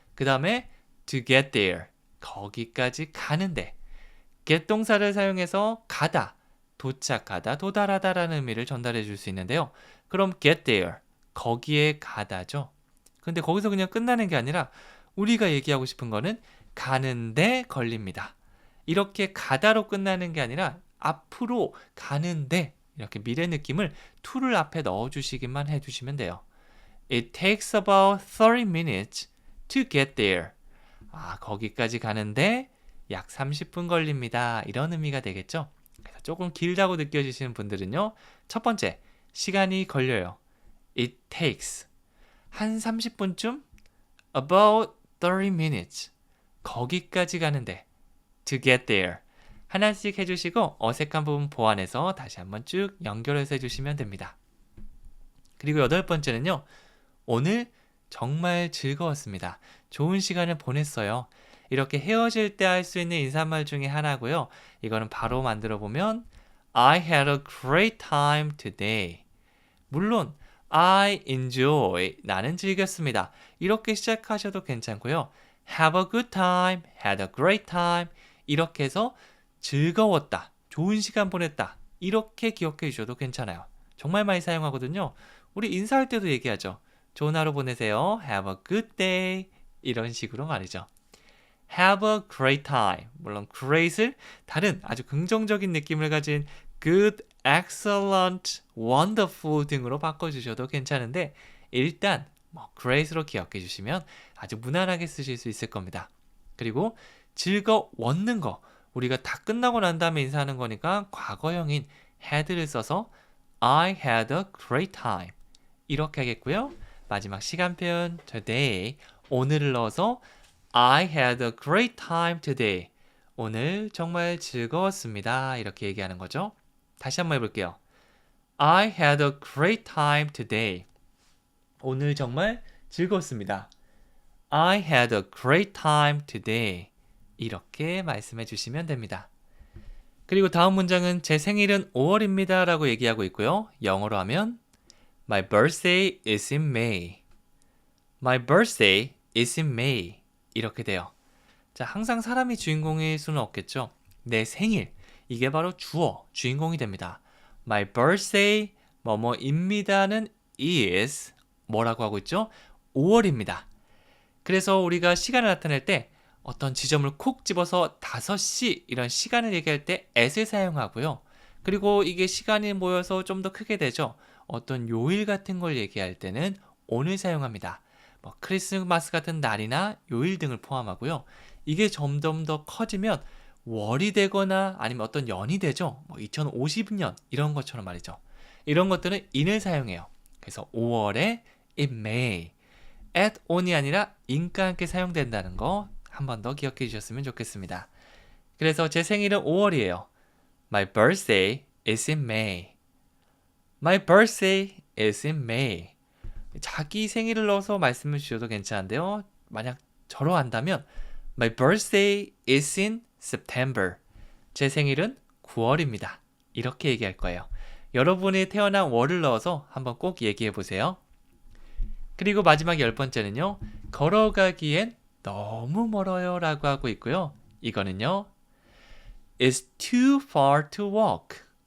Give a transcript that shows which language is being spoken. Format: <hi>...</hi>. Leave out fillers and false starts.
<ko>그 다음에</ko> <en>to get there.</en> <ko>거기까지 가는데. get 동사를 사용해서 가다, 도착하다, 도달하다라는 의미를 전달해 줄 수 있는데요. 그럼</ko> <en>get there.</en> <ko>거기에 가다죠. 근데 거기서 그냥 끝나는 게 아니라 우리가 얘기하고 싶은 거는 가는데 걸립니다. 이렇게 가다로 끝나는 게 아니라 앞으로 가는데 이렇게 미래 느낌을 to를 앞에 넣어주시기만 해주시면 돼요.</ko> <en>It takes about 30 minutes to get there.</en> <ko>거기까지 가는데 약 30분 걸립니다. 이런 의미가 되겠죠. 그래서 조금 길다고 느껴지시는 분들은요. 첫 번째, 시간이 걸려요.</ko> <en>It takes.</en> <ko>한 30분쯤?</ko> <en>About 30 minutes.</en> <ko>거기까지 가는데.</ko> <en>To get there.</en> <ko>하나씩 해주시고 어색한 부분 보완해서 다시 한번 쭉 연결해서 해주시면 됩니다. 그리고 여덟 번째는요. 오늘 정말 즐거웠습니다. 좋은 시간을 보냈어요. 이렇게 헤어질 때 할 수 있는 인사말 중에 하나고요. 이거는 바로 만들어 보면</ko> <en>I had a great time today.</en> <ko>물론</ko> <en>I enjoy</en> <ko>나는 즐겼습니다. 이렇게 시작하셔도 괜찮고요.</ko> <en>Have a good time, had a great time</en> <ko>이렇게 해서 즐거웠다, 좋은 시간 보냈다 이렇게 기억해 주셔도 괜찮아요. 정말 많이 사용하거든요. 우리 인사할 때도 얘기하죠. 좋은 하루 보내세요.</ko> <en>Have a good day</en> <ko>이런 식으로 말이죠.</ko> <en>Have a great time.</en> <ko>물론 great을 다른 아주 긍정적인 느낌을 가진 good, excellent, wonderful 등으로 바꿔주셔도 괜찮은데 일단 great로 기억해 주시면 아주 무난하게 쓰실 수 있을 겁니다. 그리고 즐거웠는 거 우리가 다 끝나고 난 다음에 인사하는 거니까 과거형인 had를 써서</ko> <en>I had a great time</en> <ko>이렇게 하겠고요. 마지막 시간 표현</ko> <en>today</en> <ko>오늘을 넣어서</ko> <en>I had a great time today.</en> <ko>오늘 정말 즐거웠습니다. 이렇게 얘기하는 거죠. 다시 한번 해볼게요.</ko> <en>I had a great time today.</en> <ko>오늘 정말 즐거웠습니다.</ko> <en>I had a great time today.</en> <ko>이렇게 말씀해 주시면 됩니다. 그리고 다음 문장은 제 생일은 5월입니다 라고 얘기하고 있고요. 영어로 하면</ko> <en>My birthday is in May. My birthday is in May.</en> <ko>이렇게 돼요. 자, 항상 사람이 주인공일 수는 없겠죠. 내 생일, 이게 바로 주어, 주인공이 됩니다.</ko> <en>My birthday,</en> <ko>뭐뭐입니다는 is, 뭐라고 하고 있죠? 5월입니다. 그래서 우리가 시간을 나타낼 때 어떤 지점을 콕 집어서 5시 이런 시간을 얘기할 때 at을 사용하고요. 그리고 이게 시간이 모여서 좀 더 크게 되죠. 어떤 요일 같은 걸 얘기할 때는 on을 사용합니다. 크리스마스 같은 날이나 요일 등을 포함하고요. 이게 점점 더 커지면 월이 되거나 아니면 어떤 연이 되죠. 2050년 이런 것처럼 말이죠. 이런 것들은 in을 사용해요. 그래서 5월에</ko> <en>in May,</en> <ko>at on이 아니라 in과 함께 사용된다는 거 한 번 더 기억해 주셨으면 좋겠습니다. 그래서 제 생일은 5월이에요.</ko> <en>My birthday is in May. My birthday is in May.</en> <ko>자기 생일을 넣어서 말씀을 주셔도 괜찮은데요. 만약 저로 한다면</ko> <en>My birthday is in September.</en> <ko>제 생일은 9월입니다. 이렇게 얘기할 거예요. 여러분이 태어난 월을 넣어서 한번 꼭 얘기해 보세요. 그리고 마지막 10번째는요. 걸어가기엔 너무 멀어요 라고 하고 있고요. 이거는요.</ko> <en>It's too far to walk.</en>